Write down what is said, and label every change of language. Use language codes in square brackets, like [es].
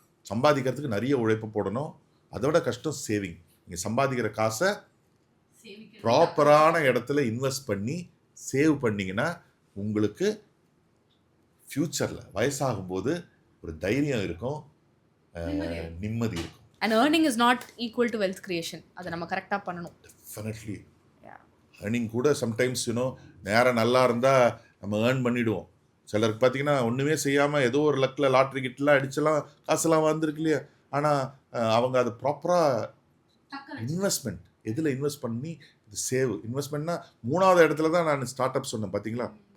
[ta] சம்பாதிக்கிறதுக்கு நிறைய உழைப்பு போடணும், அதோட கஷ்டம் சேவிங். நீங்கள் சம்பாதிக்கிற காசை ப்ராப்பரான இடத்துல இன்வெஸ்ட் பண்ணி சேவ் பண்ணிங்கன்னா உங்களுக்கு ஃப்யூச்சரில் வயசாகும்போது ஒரு தைரியம் இருக்கும், நிம்மதி இருக்கும். [en] And earning is not equal to wealth creation. [ta] அதை நம்ம கரெக்டாக பண்ணணும். [en] Definitely. [ta] ஏர்னிங் கூட சம்டைம்ஸ் நேரம் நல்லா இருந்தால் நம்ம ஏர்ன் பண்ணிவிடுவோம். சிலருக்கு பார்த்தீங்கன்னா ஒன்றுமே செய்யாமல் ஏதோ ஒரு லக்கில் லாட்ரி கிட்டலாம் அடிச்செல்லாம் காசெல்லாம் வந்திருக்கு இல்லையா. ஆனால் அவங்க அது ப்ராப்பராக இன்வெஸ்ட்மெண்ட் எதில் இன்வெஸ்ட் பண்ணி இது சேவ் இன்வெஸ்ட்மெண்ட்னா 3வது இடத்துல தான் நான் ஸ்டார்ட் அப் சொன்னேன் பார்த்தீங்களா.